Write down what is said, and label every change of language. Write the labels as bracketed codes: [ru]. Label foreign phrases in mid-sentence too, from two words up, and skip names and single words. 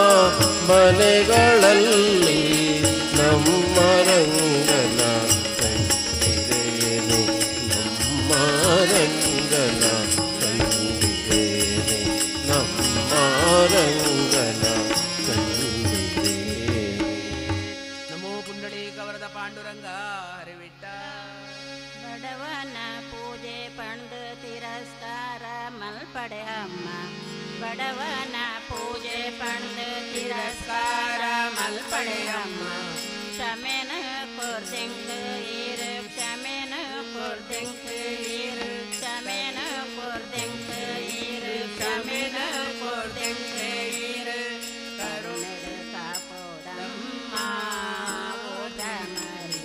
[kn] ಮನೆಗಳಲ್ಲಿ ನಮ್ಮ ರಂಗನ ಕಂಡಿರೇನಿ ನಮ್ಮ ರಂಗನ ಕಂಡಿರೇನಿ ನಮ್ಮ ರಂಗನ ಕಂಡಿರೇನಿ. ನಮೋ ಪುಂಡಲೀಕ ವರದ ಪಾಂಡುರಂಗ ಹರಿವಿಟ್ಟ. [tcy] ಬಡವನ ಪೂಜೆ ಪಂಡು ತಿರಸ್ಕಾರ ಮಲ್ಪಡೆ ಅಮ್ಮ ಬಡವನ ಪೂಜೆ ಪಂಡು ತಿರಸ್ಕಾರ ಮಲ್ಪಡೆ ಅಮ್ಮ ಕ್ಷಮೆನ ಕೊರ್ದೆಂಕ್ ಈರು ಕ್ಷಮೆನ ಕೊರ್ದೆಂಕ್ ಈರು ಕ್ಷಮೆನ ಕೊರ್ದೆಂಕ್ ಈರು ಕ್ಷಮೆನ ಕೊರ್ದೆಂಕ್ ಈರು ಕರುಣೆಡು ಕಾಪೋದಮ್ಮ ಓ ಜನರಿ